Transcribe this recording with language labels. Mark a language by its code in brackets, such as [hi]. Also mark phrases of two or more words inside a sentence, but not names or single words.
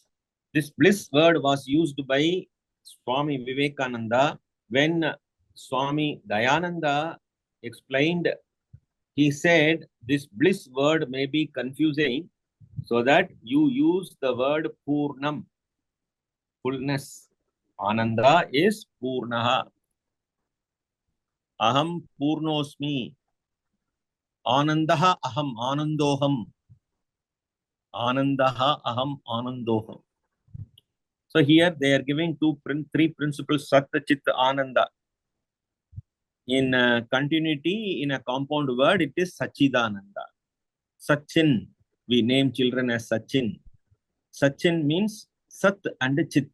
[en] This bliss word was used by Swami Vivekananda when Swami Dayananda explained. He said this bliss word may be confusing, so that you use the word Purnam, fullness. Ananda is Purnaha. [sa] अहं पूर्णोऽस्मि. आनन्दः अहम् आनन्दोऽहम्. आनन्दः अहम् आनन्दोऽहम्. [en] So here they are giving three principles, Sat, Chit, Ananda. In continuity, in a compound word, it is Sachidananda. Sachin, we name children as Sachin. Sachin means Sat and Chit.